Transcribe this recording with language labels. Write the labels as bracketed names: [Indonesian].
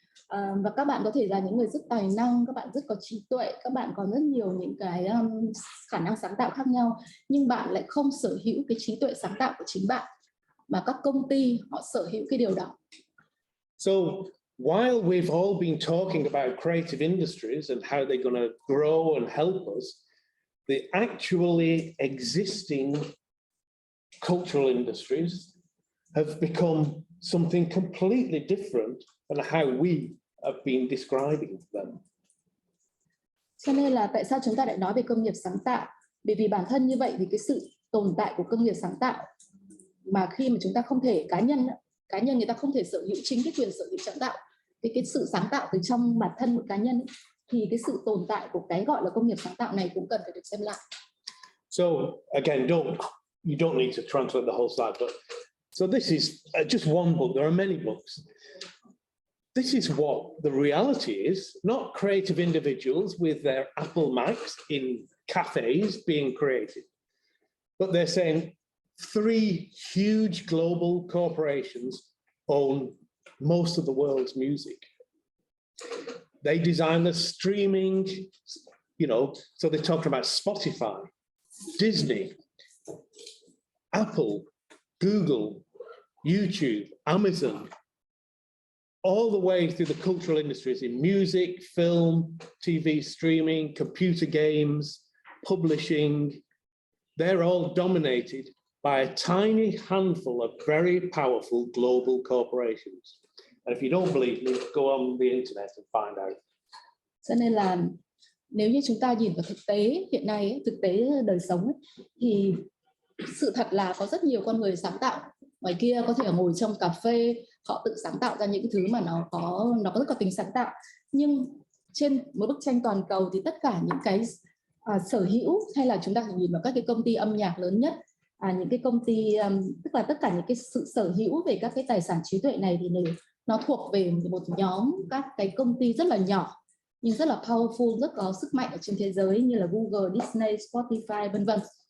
[Vietnamese] Và các bạn có thể là những người rất tài năng, các bạn rất có trí tuệ, các bạn có rất nhiều những cái khả năng sáng tạo khác nhau, nhưng bạn lại không sở hữu cái trí tuệ sáng tạo của chính bạn, mà các công ty họ sở hữu cái điều đó. [English] So while we've all been talking about creative industries and how they're going to grow and help us, the actually existing cultural industries have become something completely different than how we have been describing them. [Vietnamese] Cho nên là tại sao chúng ta lại nói về công nghiệp sáng tạo? Bởi vì bản thân như vậy thì cái sự tồn tại của công nghiệp sáng tạo mà khi mà chúng ta không thể cá nhân người ta không thể sở hữu chính cái quyền sở hữu sáng tạo, cái sự sáng tạo từ trong bản thân một cá nhân ấy, thì cái sự tồn tại của cái gọi là công nghiệp sáng tạo này cũng cần phải được xem lại. [English] So again, you don't need to translate the whole slide, but so this is just one book. There are many books. This is what the reality is, not creative individuals with their Apple Macs in cafes being creative, but they're saying 3 huge global corporations own most of the world's music. They design the streaming, so they're talking about Spotify, Disney, Apple, Google, YouTube, Amazon, all the way through the cultural industries in music, film, TV streaming, computer games, publishing. They're all dominated by a tiny handful of very powerful global corporations. And if you don't believe me, go on the internet and find out. [Vietnamese] Cho nên là nếu như chúng ta nhìn vào thực tế hiện nay, thực tế đời sống thì sự thật là có rất nhiều con người sáng tạo ngoài kia có thể ngồi trong cà phê, họ tự sáng tạo ra những cái thứ mà nó có rất có tính sáng tạo. Nhưng trên một bức tranh toàn cầu thì tất cả những cái sở hữu, hay là chúng ta nhìn vào các cái công ty âm nhạc lớn nhất, những cái công ty tức là tất cả những cái sự sở hữu về các cái tài sản trí tuệ này thì nó thuộc về một nhóm các cái công ty rất là nhỏ nhưng rất là powerful, rất có sức mạnh ở trên thế giới như là Google, Disney, Spotify, vân vân.